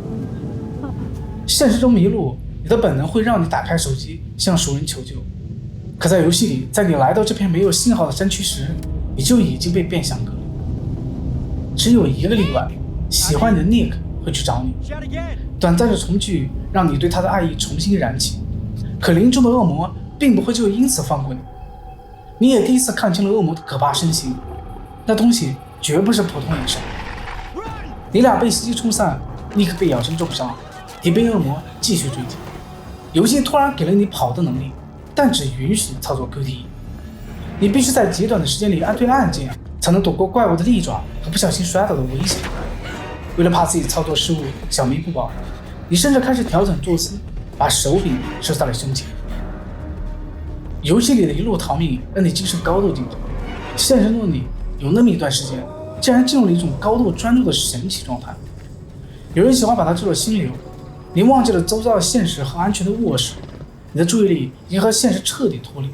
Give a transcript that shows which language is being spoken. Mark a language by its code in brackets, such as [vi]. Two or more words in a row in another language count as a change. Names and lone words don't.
[zh] 現實中迷路，你的本能會讓你打開手機向熟人求救，可在遊戲裡，在你來到這片沒有信號的山區時，你就已經被變相隔離。只有一個例外，喜歡你的 Nick 會去找你，短暫的重聚讓你對他的愛意重新燃起，可臨終的惡魔並不會就因此放過你。你也第一次看清了惡魔的可怕身形，那東西絕不是普通野獸。你倆被袭擊冲散，Nick被咬成重傷，你被惡魔繼續追擊。遊戲突然給了你跑的能力，但只允許你操作 QTE， 你必須在極短的時間裡按对按鍵，才能躲過怪物的利爪和不小心摔倒的危險。為了怕自己操作失誤小命不保，你甚至開始調整坐姿，把手柄收在了胸前。遊戲裡的一路逃命讓你精神高度緊張，現實中的你有那麼一段時間竟然進入了一種高度專注的神奇狀態。有人喜歡把它叫做心流，你忘記了周遭的現實和安全的卧室，你的注意力已經和现實徹底脫離。